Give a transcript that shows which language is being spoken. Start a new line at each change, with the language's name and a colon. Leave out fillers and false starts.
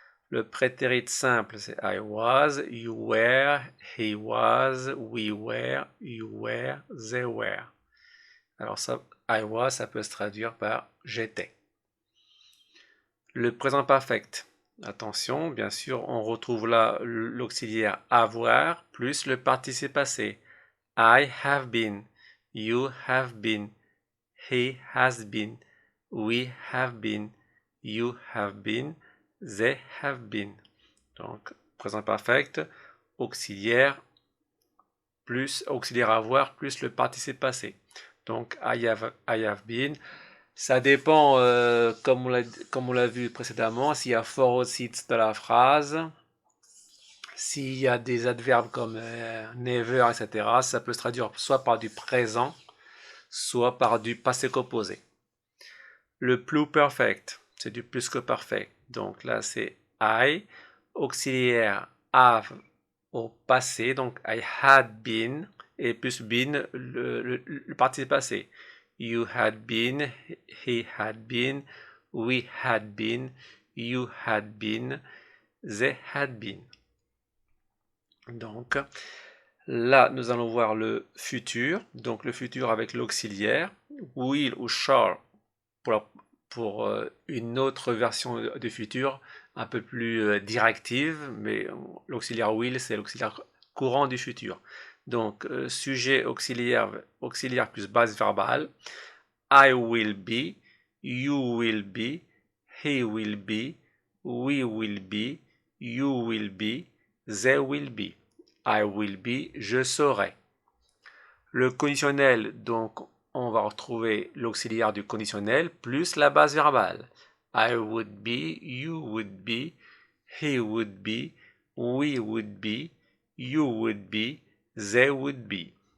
French: Le prétérit simple, c'est
English: I was, you were, he was, we were, you were, they were.
French: Alors ça,
English: I was,
French: ça peut se traduire par j'étais. Le présent perfect, attention, bien sûr, on retrouve là l'auxiliaire avoir plus le participe passé.
English: I have been, you have been, he has been, we have been, you have been, they have been.
French: Donc, présent perfect, auxiliaire, plus auxiliaire avoir, plus le participe passé. Donc,
English: I have been.
French: Ça dépend, comme on l'a vu précédemment, s'il y a for au site de la phrase, s'il y a des adverbes comme never, etc., ça peut se traduire soit par du présent, soit par du passé composé. Le pluperfect, c'est du plus que parfait. Donc là, c'est I, auxiliaire have au passé, donc
English: I had been,
French: et plus been, le participe passé.
English: You had been, he had been, we had been, you had been, they had been.
French: Donc là, nous allons voir le futur, donc le futur avec l'auxiliaire, will ou shall pour une autre version du futur, un peu plus directive, mais l'auxiliaire will, c'est l'auxiliaire courant du futur. Donc, sujet auxiliaire plus base verbale.
English: I will be, you will be, he will be, we will be, you will be, they will be. I will be,
French: je serai. Le conditionnel, donc, on va retrouver l'auxiliaire du conditionnel plus la base verbale.
English: I would be, you would be, he would be, we would be, you would be, they would be.